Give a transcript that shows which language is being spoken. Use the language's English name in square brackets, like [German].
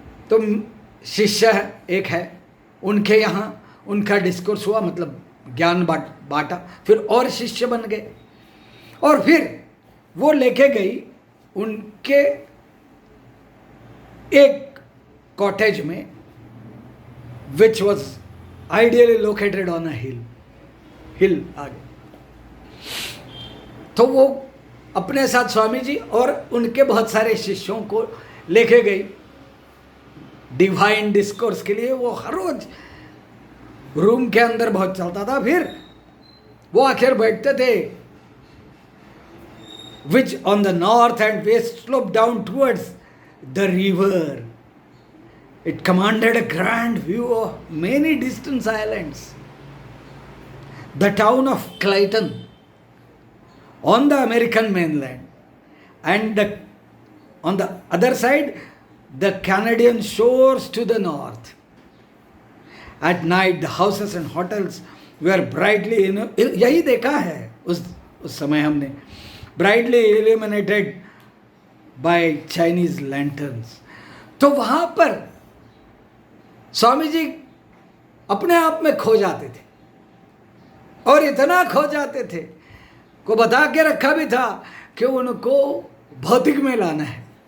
[Hindi] तो शिष्य एक है, उनके यहाँ उनका डिस्कोर्स हुआ, मतलब ज्ञान बांटा, फिर और शिष्य बन गए, और फिर वो लेके गई उनके एक कॉटेज में, [English] which was ideally located on a hill [Hindi] आगे। तो वो अपने साथ स्वामी जी और उनके बहुत सारे शिष्यों को लेके गई डिवाइन डिस्कोर्स के लिए। वो हर रोज रूम के अंदर बहुत चलता था। फिर वो आखिर बैठते थे, [English] which on the north and west slope down towards the river. It commanded a grand view of many distant islands. The town of Clayton on the American mainland, and on the other side, the Canadian shores to the north. At night, the houses and hotels were brightly, [Hindi] यही देखा है उस समय हमने। [English] Brightly illuminated by Chinese lanterns. [Hindi] तो वहां पर स्वामी जी अपने आप में खो जाते थे, और इतना खो जाते थे को बता के रखा भी था कि उनको भौतिक में लाना है।